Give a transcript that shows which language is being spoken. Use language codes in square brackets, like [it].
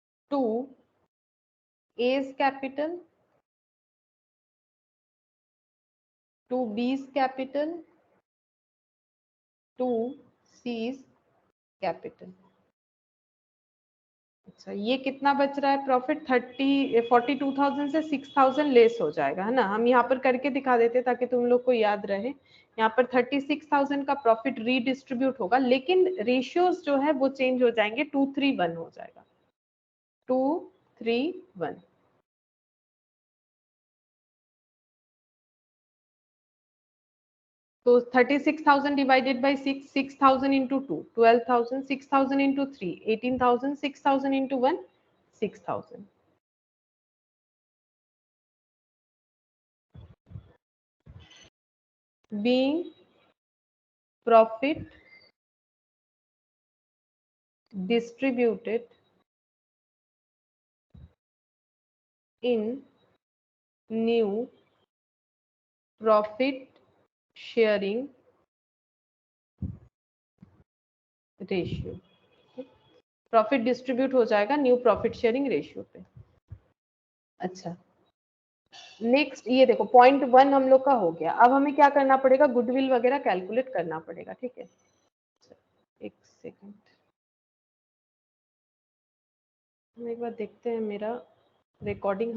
[en] to A's capital, to B's capital, to C's capital. [hi] अच्छा, ये कितना बच रहा है प्रॉफिट? 42,000 से 6,000 लेस हो जाएगा, है ना। हम यहाँ पर करके दिखा देते ताकि तुम लोग को याद रहे। यहाँ पर 36,000 का प्रॉफिट रीडिस्ट्रीब्यूट होगा, लेकिन रेशियोज जो है वो चेंज हो जाएंगे, 2-3-1 हो जाएगा, 2-3-1। तो 36,000 divided by 6, 6,000 into 2, 12,000, 6,000 into 3, 18,000, 6,000 into 1, 6,000। [en] being profit distributed in new profit sharing ratio. [hi] Profit distribute हो जाएगा न्यू प्रॉफिट शेयरिंग रेशियो पे। अच्छा, नेक्स्ट ये देखो, पॉइंट 1 हम लोग का हो गया। अब हमें क्या करना पड़ेगा? गुडविल वगैरह कैलकुलेट करना पड़ेगा, ठीक है। एक सेकंड, हम एक बार देखते हैं मेरा रिकॉर्डिंग।